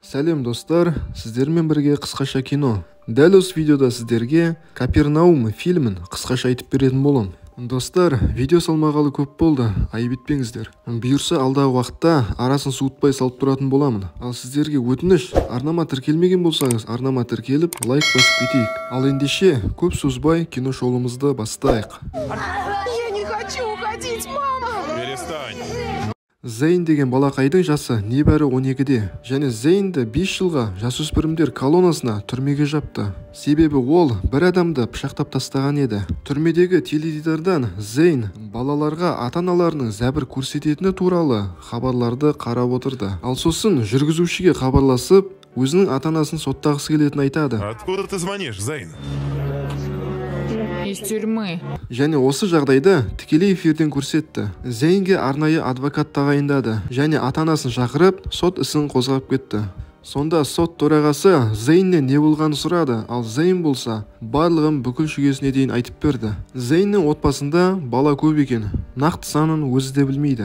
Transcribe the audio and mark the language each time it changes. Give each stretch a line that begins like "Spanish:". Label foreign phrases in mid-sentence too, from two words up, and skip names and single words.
Kazakh: Сәлем достар, сіздермен бірге қысқаша кино. Дәл осы видеода сіздерге Капернаум фильмін қысқаша айтып беретін болам. Достар, видео салмағалы көп болды, айып етпеңіздер. Бұйырса алдағы уақытта арасын суытпай салып тұратын боламын. Ал сіздерге өтініш, арнама тіркелмеген болсаңыз, арнама тіркеліп, лайк басып кетейік. Ал ендеше, көп созбай кино шоуымызды бастайық.
Russian: Я не хочу уходить, мама! Перестань!
Kazakh: Зейн деген балақайдың жасы небәрі 12-де, және Зейнді 5 жылға жасөспірімдер колоннасына түрмеге жапты. Себебі ол бір адамды пышақтап тастаған еді. Түрмедегі теледидардан Зейн балаларға ата-аналарының зәбір көрсететіні туралы хабарларды қарап отырды. Ал сосын жүргізушіге хабарласып, өзінің ата-анасын соттағысы келетінін айтады.
Russian: Откуда ты звонишь, Зейн? Из тюрьмы.
Kazakh: Және осы жағдайды тікелей эфирден көрсетті. Зейнге арнайы адвокат тағайындады және ата-анасын шақырып, сот ісін қозғап кетті. Сонда сот төрағасы Зейннен не болғанын сұрады, ал Зейн болса барлығын бүкіл шүгесіне дейін айтып берді. Зейннің отбасында бала көп екен, нақты санын өзі де білмейді.